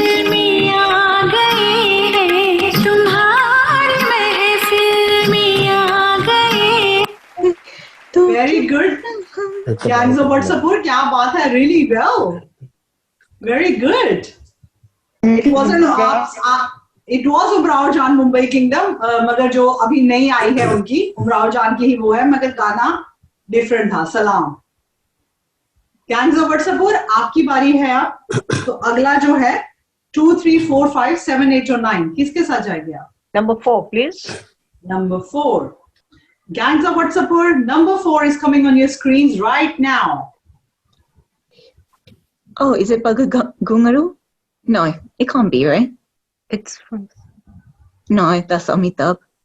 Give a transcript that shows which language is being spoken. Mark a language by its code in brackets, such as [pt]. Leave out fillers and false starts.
[hi] में आ गए हैं, तुम्हारी महफिल में आ गए। [en] Very good. Gangs of Watsapur, [hi] क्या बात है, [en] really well. Very good. It wasn't it was [hi] Umrao जान मुंबई किंगडम, मगर जो अभी नई आई है उनकी, उमराव जान की ही वो है, मगर गाना डिफरेंट था। सलाम। गैंग्स ऑफ वाट्सएपुर, आपकी बारी है आप। तो अगला जो है 2, 3, 4, 5, 7, 8 और 9 किसके साथ जाएंगे आप? [en] Number 4, please. Number 4. Gangs of Watsapur, number 4 is coming on your screens right now. Oh, is it Gungaru? No, it can't be, right? It's from. No, that's Amitabh.